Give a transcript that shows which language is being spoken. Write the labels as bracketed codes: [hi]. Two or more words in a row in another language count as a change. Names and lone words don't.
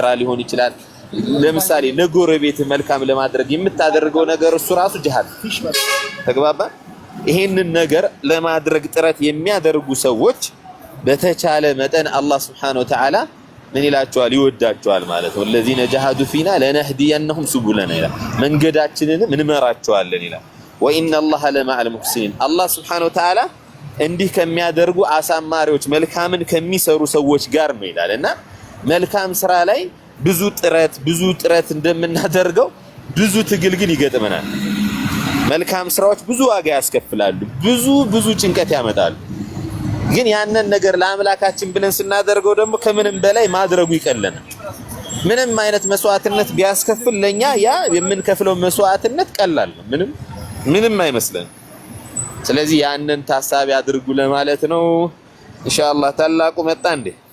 [am] ሊሆን ይችላል ለምሳሌ ለጎረቤት መልካም ለማድረግ የምታደርገው ነገር እሱ ራሱ ጂሃድ ተግባባ ይሄንን ነገር ለማድረግ ጥረት የሚያደርጉ ሰዎች በተቻለ መጠን አላህ [ar] سبحانه وتعالى [am] ምን ይላቸዋል ይወዳቸዋል ማለት ነው [ar] الذين جاهدوا فينا لنهدينهم سبلنا [am] ይላል መንገዳችንን እንመራቸዋለን ይላል [ar] وان الله لمع المحسنين [am] አላህ [ar] سبحانه وتعالى [am] እንዲህ ከሚያደርጉ አሳማሪዎች መልካምን ከሚሰሩ ሰዎች ጋር ነው ይላልና መልካም ስራ ላይ ብዙ ጥረት እንደምናደርገው ብዙ ትግል ግን ይገጥመናል መልካም ስራዎች ብዙ ዋጋ ያስከፍላሉ ብዙ ጭንቀት ያመጣሉ ግን ያንን ነገር ለአምላካችን ብለን ስናደርገው ደግሞ ከምንም በላይ ማድረጉ ይቀለናል ምንም አይነት መስዋዕትነት ቢያስከፍል ለኛ ያ የምንከፍለው መስዋዕትነት ቀላል ነው ምንም አይመስለን ስለዚህ ያንን ታሳቢ አድርጉ ለማለት ነው ኢንሻአላህ ታላቁ መጣ እንዴ